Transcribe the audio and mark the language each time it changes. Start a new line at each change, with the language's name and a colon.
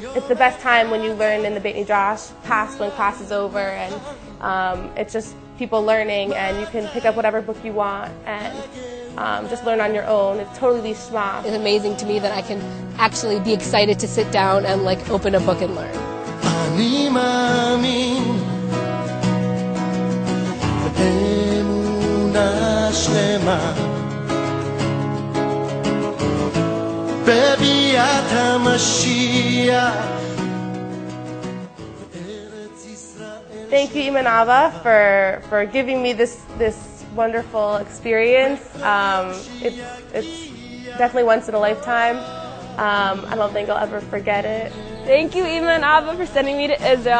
English: It's the best time when you learn in the Beit Midrash, past when class is over, and it's just people learning, and you can pick up whatever book you want and just learn on your own. It's totally shma. It's amazing to me that I can actually be excited to sit down and open a book and learn.
Hebrew: אני מאמין באמונה שלמה בביאת המשיח.
English: Thank you, Iman Abba, for giving me this wonderful experience. It's definitely once in a lifetime. I don't think I'll ever forget it. Thank you, Ima and Abba, for sending me to Israel.